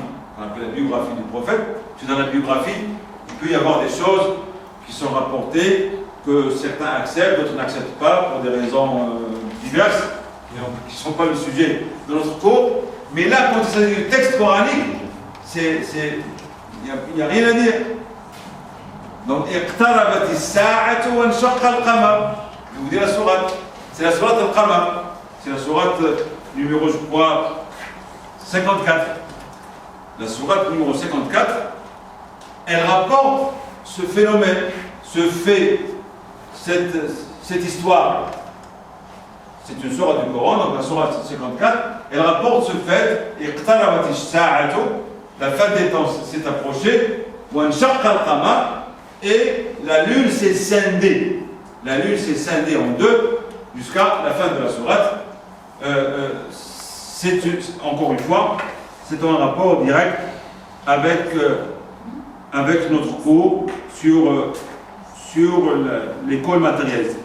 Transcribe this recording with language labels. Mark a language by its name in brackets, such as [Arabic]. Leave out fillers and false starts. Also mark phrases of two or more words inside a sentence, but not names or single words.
[French] On appelle la biographie du prophète. Parce que dans la biographie, il peut y avoir des choses qui sont rapportées, que certains acceptent, d'autres n'acceptent pas pour des raisons diverses, qui ne sont pas le sujet de notre cours. Mais là, quand il s'agit du texte coranique, il n'y a rien à dire. Donc, [Arabic] اقتربت الساعة وانشق القمر. [French] Je vous dis la sourate. C'est la sourate al-Qamar. C'est la sourate numéro, je crois, 54. La sourate numéro 54, elle rapporte ce phénomène, ce fait, cette histoire. C'est une sourate du Coran, donc la sourate 54, elle rapporte ce fait, [Arabic] اقتربت الساعة, [French] la fin des temps s'est approchée, [Arabic] وانشق القمر, [French] et la lune s'est scindée. La lune s'est scindée en deux jusqu'à la fin de la sourate. Encore une fois, c'est un rapport direct avec notre cours sur l'école matérialiste.